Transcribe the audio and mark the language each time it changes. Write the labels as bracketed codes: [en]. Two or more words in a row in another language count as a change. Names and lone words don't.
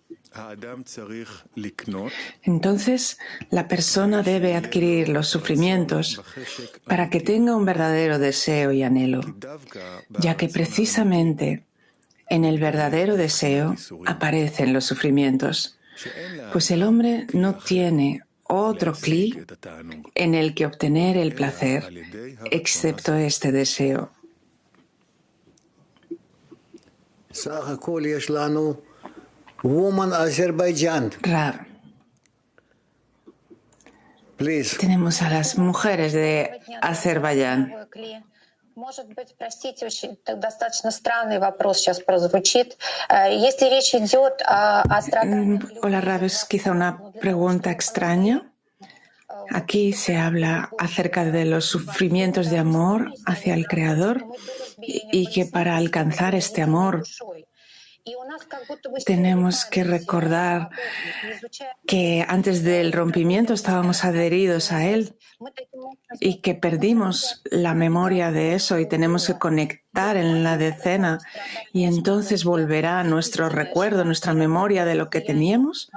[es] Entonces, la persona debe adquirir los sufrimientos para que tenga un verdadero deseo y anhelo, ya que precisamente en el verdadero deseo aparecen los sufrimientos, pues el hombre no tiene otro cli en el que obtener el placer, excepto este deseo. Rab, tenemos a las mujeres de Azerbaiyán. [ru] Может быть, простите, очень достаточно странный вопрос сейчас прозвучит. Если речь идет о страданиях... [es] Hola, Rab, es quizá una pregunta extraña. Aquí se habla acerca de los sufrimientos de amor hacia el Creador y que para alcanzar este amor tenemos que recordar que antes del rompimiento estábamos adheridos a Él y que perdimos la memoria de eso y tenemos que conectar en la decena y entonces volverá nuestro recuerdo, nuestra memoria de lo que teníamos.